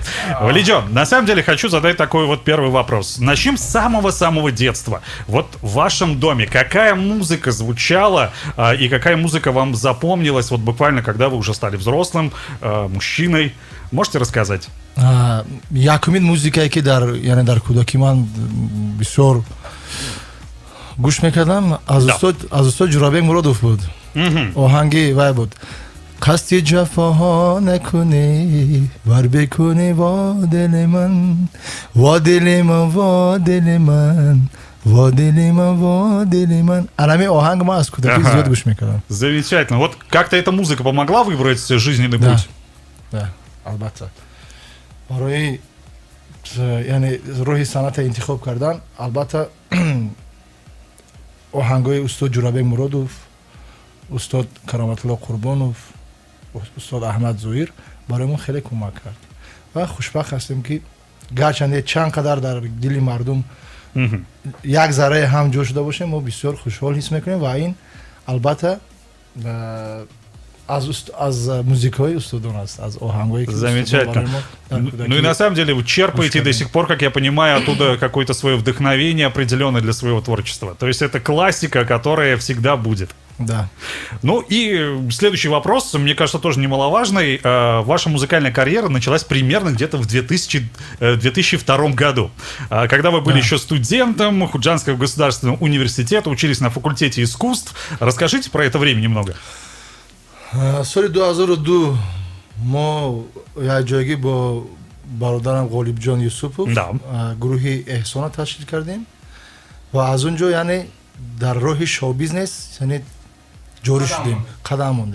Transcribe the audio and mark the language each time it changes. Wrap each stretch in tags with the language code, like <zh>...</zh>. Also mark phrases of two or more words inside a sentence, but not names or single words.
<ru>Валиджон, на самом деле хочу задать такой вот первый вопрос. Начнем с самого-самого детства. Вот в вашем доме какая музыка звучала и какая музыка вам запомнилась, вот буквально когда вы уже стали взрослым, мужчиной? Можете рассказать?</ru> <tg>Якумин музыкай ки дар кӯдакӣ ман бисёр гӯш мекардам аз устод Ҷурабек Муродов буд. Оҳанги вай буд. қасди ҷафоҳо накунӣ вар бекунӣ во дили ман во дили ман во дили ман во дили ман во дили ман. Анами оҳанг ман аз кӯдакӣ зиёд гӯш мекардам.</tg> <ru>Замечательно. Вот как-то эта музыка помогла выбрать жизненный путь? Да,</ru> <tg>албатта. барои яъне роҳи санъата интихоб кардан албатта оҳангои устод Ҷурабек Муродов, устод Кароматулло Қурбонов, устод Аҳмад Зоир барои мо хеле кӯмак кард. Ва хушбахт ҳастем ки гарчанде чанд қадар дар дили мардум як зарраи ҳам ҷо шуда бошем, мо бисёр хушҳол ҳис мекунем ва ин албатта аз музыкаи устодон аст, аз оҳангои ки</tg> <ru>замечательно. Ну и на самом деле вы черпаете до сих пор, как я понимаю, оттуда какое-то свое вдохновение определенное для своего творчества. То есть это классика, которая всегда будет. Да. Ну и следующий вопрос, мне кажется, тоже немаловажный. Ваша музыкальная карьера началась примерно где-то в 2002 году. Когда вы были еще студентом Худжандского государственного университета, учились на факультете искусств. Расскажите про это время немного.</ru> <tg>соли 2002 мо як ҷойгӣ бо бародарам Ғолибҷон Юсупов гурӯҳи эҳсона ташкил кардем ва аз он ҷо яъне дар роҳи шоу-бизнес яъне ҷорӣ шудем, қадам мондем.</tg>